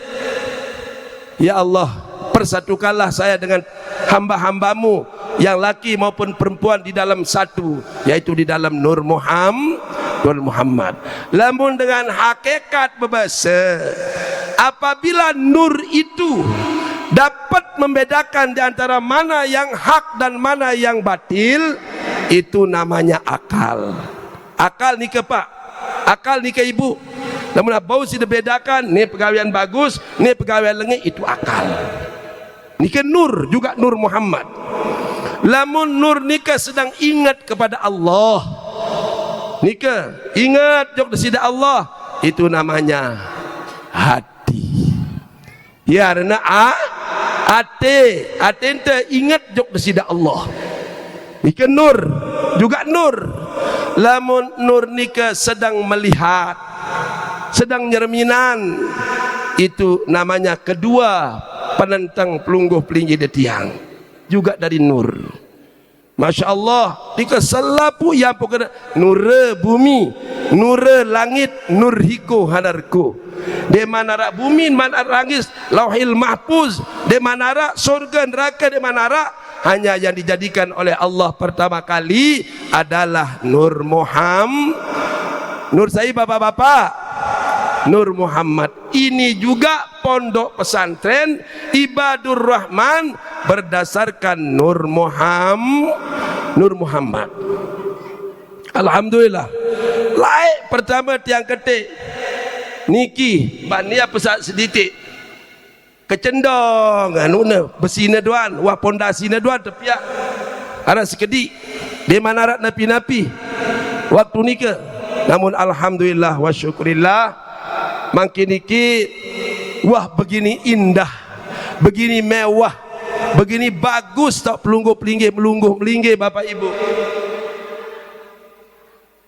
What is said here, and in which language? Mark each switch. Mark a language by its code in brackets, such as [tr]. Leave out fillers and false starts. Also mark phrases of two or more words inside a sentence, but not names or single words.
[id] Ya Allah, persatukanlah saya dengan hamba-hambamu yang laki maupun perempuan di dalam satu, yaitu di dalam Nur Muhammad. Lamun dengan hakikat berbahasa, apabila nur itu dapat membedakan di antara mana yang hak dan mana yang batil, itu namanya akal. [sas] Akal ni ke pak, akal ni ke ibu. Namun bau si dibedakan, ni pegawaian bagus, ni pegawaian lengit, itu akal. Ni ke nur juga [ar] نور محمد. [sas] Lamun nur nikah [id] sedang ingat kepada Allah, [sas] nikah ingat jok desida Allah, [id] itu namanya hati. [sas] Ya karena ate ente ingat jok desida Allah. Nikah nur juga nur. Lamun nur nikah sedang melihat, sedang nyerminan, [id] itu namanya [sas] kedua penentang pelungguh pelinggi tiang. [id] Juga dari nur. [ar] ما شاء الله, [id] jika selapu yang pokoknya nur bumi, nur langit, nur hiko hadarku. Di manara bumi, manara langit, [ar] لوح المحفوظ, [id] di manara surga neraka, di manara hanya yang dijadikan oleh Allah pertama kali adalah Nur Muhammad. Nur saya bapak-bapak, Nur Muhammad. Ini juga pondok pesantren Ibadur Rahman berdasarkan Nur Muhammad. [sas] Alhamdulillah. Laik pertama tiang ketik niki bania pesat sedikit kecendong anu besina duan wah pondasina duan tepiak ada sekedik di mana rat napi-napi waktu nikah. [id] Namun [ar] الحمد لله والشكر لله [id] makin niki wah begini indah, begini mewah, begini bagus tak pelungguh pelinggi melungguh melinggi bapak ibu.